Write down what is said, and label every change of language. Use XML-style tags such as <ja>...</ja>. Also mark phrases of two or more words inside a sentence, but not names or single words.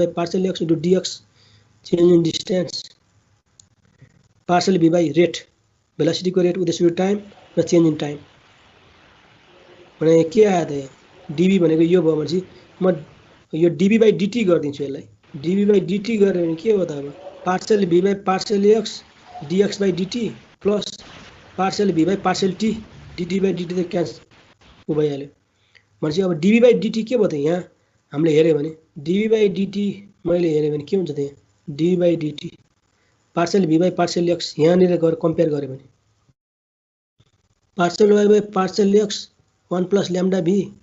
<en>partial x into dx change in distance partial v by rate velocity को rate with respect to time र change in time</en> <ne>भने के आयो त यहाँ</ne> <en>dv</en> <ne>भनेको यो भयो भनेपछि म यो</ne> <en>dv by dt</en> <ne>गरिदिन्छु यसलाई</ne> <en>dv by dt</en> <ne>गरे भने के हो त अब</ne> <en>partial v by partial x dx by dt plus partial v by partial t dt by dt</en> <ne>त क्यान्सल भइहाल्यो भनेपछि अब</ne> <en>dv by dt</en> <ne>के भयो त यहाँ हामीले हेर्यो भने</ne> <en>dv by dt</en> <ne>मैले हेर्यो भने के हुन्छ त यहाँ</ne> <en>dv by dt partial v by partial x</en> <ne>यहाँनिर गएर कम्पेयर गर्यो भने</ne> <en>partial y by partial x 1 plus lambda v</en>